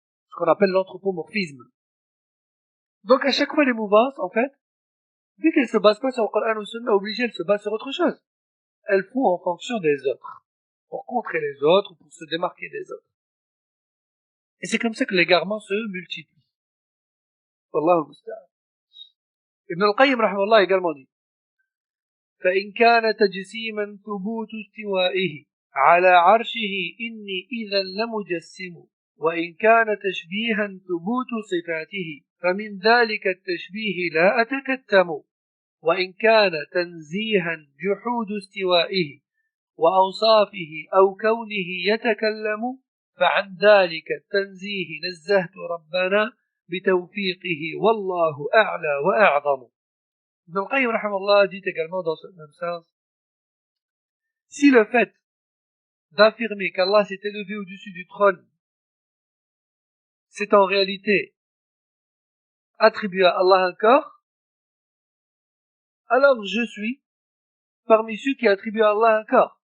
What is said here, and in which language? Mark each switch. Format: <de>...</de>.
<fr>Ce qu'on appelle l'anthropomorphisme. Donc à chaque fois les mouvances, en fait, vu qu'elles se basent pas sur le Coran ou le Sunna, obligées, elles se basent sur autre chose. Elles font en fonction des autres. Pour contrer les autres, ou pour se démarquer des autres. Et c'est comme ça que l'égarement se multiplie.</fr> <ar>Wallahu musta'an.</ar> <fr>Ibn al-Qayyim rahimahullah également dit</fr> <ar>فإن كان تجسيما ثبوت استوائه على عرشه إني إذا لمجسم وإن كان تشبيها ثبوت صفاته فمن ذلك التشبيه لا أتكتم وإن كان تنزيها جحود استوائه وأوصافه أو كونه يتكلم فعن ذلك التنزيه نزهت ربنا بتوفيقه والله أعلى وأعظم.</ar> <fr>Ibn al-Qayyim rahimahullah dit également dans ce même sens, si le fait d'affirmer qu'Allah s'est élevé au-dessus du trône, c'est en réalité attribuer à Allah un corps, alors je suis parmi ceux qui attribuent à Allah un corps.</fr>